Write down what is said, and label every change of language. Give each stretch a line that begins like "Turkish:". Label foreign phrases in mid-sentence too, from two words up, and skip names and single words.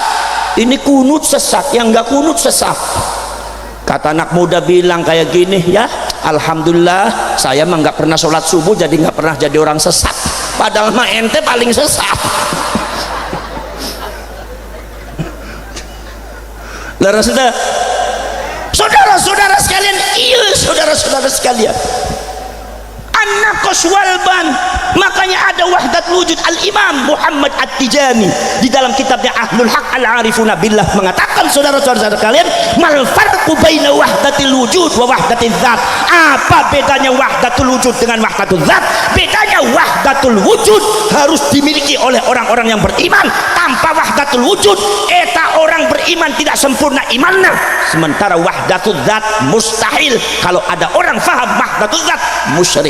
Indonesian: Ini kunut sesat, yang enggak kunut sesat. Kata anak muda bilang kayak gini, ya alhamdulillah saya mah nggak pernah sholat subuh, jadi nggak pernah jadi orang sesat. Padahal mah ente paling sesat. Sudah Saudara-saudara sekalian, iya saudara-saudara sekalian, an-naqas walban. Makanya ada wahdat wujud. Al-Imam Muhammad At-Tijani di dalam kitabnya Ahlul Haq Al-Arifuna Billah mengatakan, saudara-saudara sekalian,
Arabic: ما الفرق بين وحدة الوجود ووحدة الذات.
Indonesian: Apa bedanya wahdatul wujud dengan wahdatul zat? Bedanya wahdatul wujud harus dimiliki oleh orang-orang yang beriman. Tanpa wahdatul wujud, eta orang beriman tidak sempurna imannya. Sementara wahdatul zat mustahil. Kalau ada orang faham wahdatul zat, musyrik.